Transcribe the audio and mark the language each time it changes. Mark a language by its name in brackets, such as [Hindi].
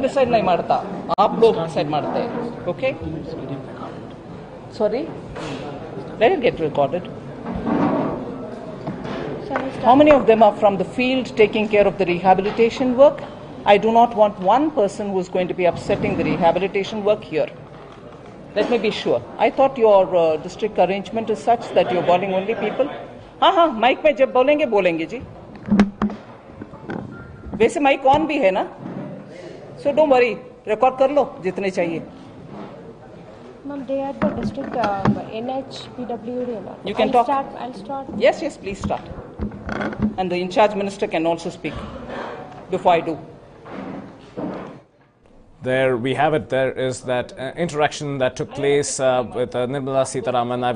[Hindi] Decide नहीं मारता आप लोग डिसाइड मारते हैं [English] Okay sorry let it get recorded how many of them are from the field taking care of the rehabilitation work? I do not want one person who is going to be upsetting the rehabilitation work here. Let me be sure. I thought your district arrangement is such that you're calling only people. [Hindi] हाँ mic में जब बोलेंगे बोलेंगे जी वैसे mic on भी है ना [English] so don't worry [Hindi] record कर लो जितने चाहिए [English] Ma'am, they are the district NHPWD. You can talk. I'll start. Yes, please start. And the in-charge minister can also speak before I do. There we have it. There is that interaction that took place with Nirmala Sitharaman.